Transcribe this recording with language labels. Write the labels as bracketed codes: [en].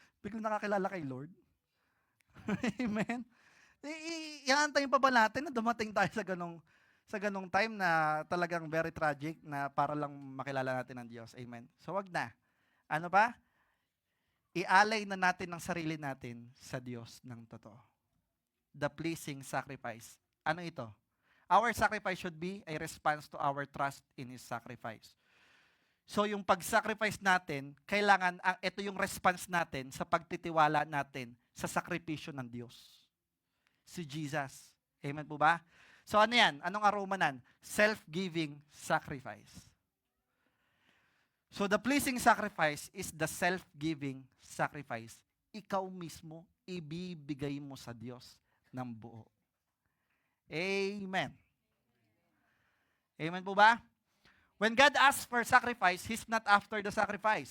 [tl] Biglang nakakilala kay Lord. Amen. Iantayin pa ba natin na dumating tayo sa ganong time na talagang [en] very tragic [tl] na para lang makilala natin ang Diyos. Amen. So wag na. Ano pa? Ialay na natin ang sarili natin sa Diyos ng totoo. [en] The pleasing sacrifice. [tl] Ano ito? [en] Our sacrifice should be a response to our trust in His sacrifice. [tl] So yung pag-sacrifice natin, kailangan, ito yung response natin sa pagtitiwala natin sa sakripisyo ng Diyos. Si Jesus. Amen po ba? So ano yan? Anong arumanan? [en] Self-giving sacrifice. So the pleasing sacrifice is the self-giving sacrifice. [tl] Ikaw mismo, ibibigay mo sa Diyos ng buo. Amen. Amen po ba? [en] When God asks for sacrifice, He's not after the sacrifice.